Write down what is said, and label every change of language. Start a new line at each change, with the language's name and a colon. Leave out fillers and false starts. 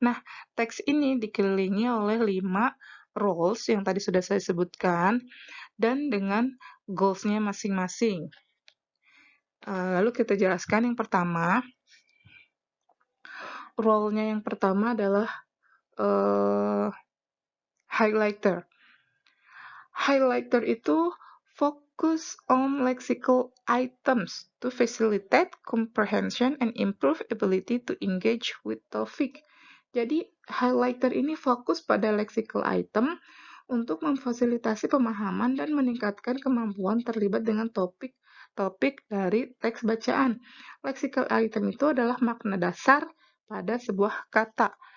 Indonesian: Nah, teks ini dikelilingi oleh 5 roles yang tadi sudah saya sebutkan dan dengan goals-nya masing-masing. Lalu kita jelaskan yang pertama. Role-nya yang pertama adalah highlighter.
English: Highlighter itu focus on lexical items to facilitate comprehension and improve ability to engage with topic.
Indonesian: Jadi, highlighter ini fokus pada lexical item untuk memfasilitasi pemahaman dan meningkatkan kemampuan terlibat dengan topik dari teks bacaan. Lexical item itu adalah makna dasar pada sebuah kata.